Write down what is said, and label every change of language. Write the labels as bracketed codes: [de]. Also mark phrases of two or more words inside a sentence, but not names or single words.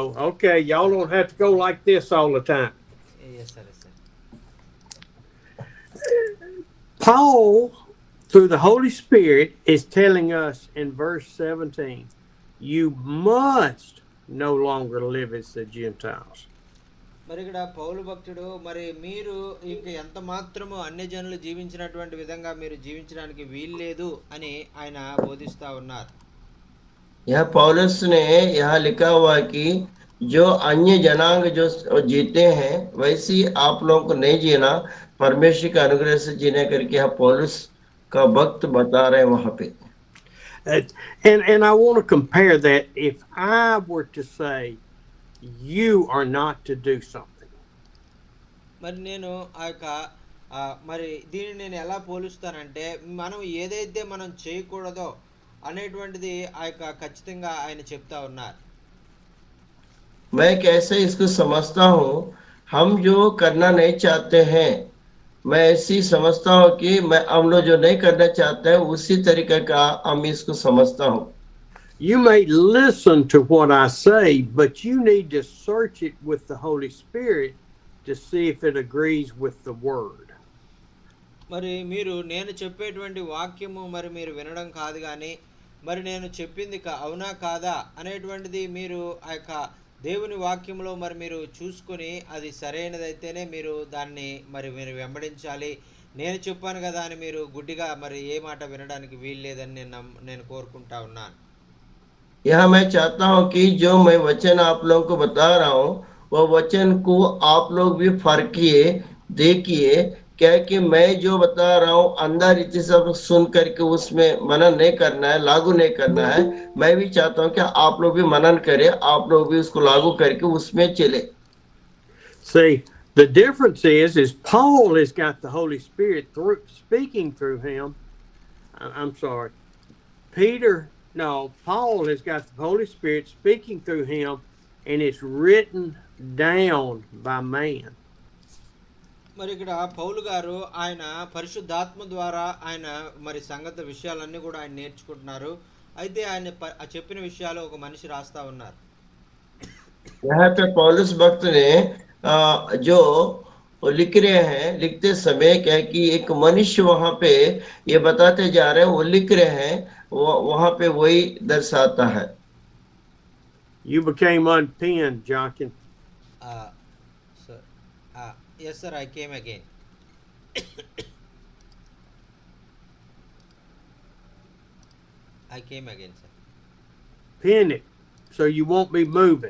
[en] Okay, y'all don't have to go like this all the time. Yes sir, yes sir. Paul, through the Holy Spirit, is telling us in verse 17, you must no longer live as the Gentiles. [te] మరి ఇక్కడ పౌలు భక్తుడు మరి మీరు ఇంక ఎంత మాత్రము అన్య జనులు జీవించినటువంటి విధంగా మీరు జీవించడానికి వీల్లేదు అని ఆయన బోధిస్తా ఉన్నారు. [hi] यह पौलुस ने यहाँ लिखा हुआ कि जो अन्य जनांग जो जीते हैं वैसे आप लोगों को नहीं जीना, परमेश्वर के अनुग्रह से जीने करके यहाँ पौलुस का वक्त बता रहे हैं वहां पे. [en] And I want to compare that. If I were to say you are not to do something, [te] మరి నేను ఆ యొక్క మరి దీన్ని నేను ఎలా పోలుస్తానంటే, మనం ఏదైతే మనం చేయకూడదో అనేటువంటిది ఆ యొక్క ఖచ్చితంగా ఆయన చెప్తా ఉన్నారు. [hi] मैं कैसे इसको समझता हूँ, हम जो करना नहीं चाहते हैं, मैं ऐसी समझता हूँ कि हम लोग जो नहीं करना चाहते हैं उसी तरीके का हम इसको समझता हूँ. [en] You may listen to what I say, but you need to search it with the Holy Spirit to see if it agrees with the Word. [te] మరి మీరు నేను చెప్పేటువంటి వాక్యము మరి మీరు వినడం కాదు కానీ మరి నేను చెప్పింది అవునా కాదా అనేటువంటిది మీరు ఆ యొక్క దేవుని వాక్యంలో మరి మీరు చూసుకొని అది సరైనదైతేనే మీరు దాన్ని మరి మీరు వెంబడించాలి. నేను చెప్పాను కదా అని మీరు గుడ్డిగా మరి ఏ మాట వినడానికి వీలు లేదని నేను కోరుకుంటా ఉన్నాను. [hi] यह मैं चाहता हूँ कि जो मैं वचन आप लोगों को बता रहा हूँ वो वचन को आप लोग भी फर्किए, देखिए, क्या कि मैं जो बता रहा हूँ अंदर इतनी सब सुन करके उसमें मनन नहीं करना है, लागू नहीं करना है. मैं भी चाहता हूँ कि आप लोग भी मनन करें, आप लोग भी उसको लागू करके उसमें चले. [en] See, the difference is Paul has got the Holy Spirit speaking through him. I'm sorry, Paul has got the Holy Spirit speaking through him, and it's written down by man. [te] మరి ఇక్కడ పౌలు గారు ఆయన పరిశుద్ధాత్మ ద్వారా ఆయన మరి సంగత విషయాలన్నీ కూడా ఆయన నేర్చుకుంటున్నారు. అయితే ఆయన చెప్పిన విషయాలు ఒక మనిషి రాస్తా ఉన్నారు. [hi] यहाँ पे पौलुस भक्त ने जो लिख रहे हैं, लिखते समय क्या कि एक मनुष्य वहां पे ये बताते जा रहे हैं, वो लिख रहे हैं, वहां पे वही दर्शाता है. [en] You became unpinned, Jochen. Sir, yes sir, I came again. I came again sir. Pin it so you won't be moving.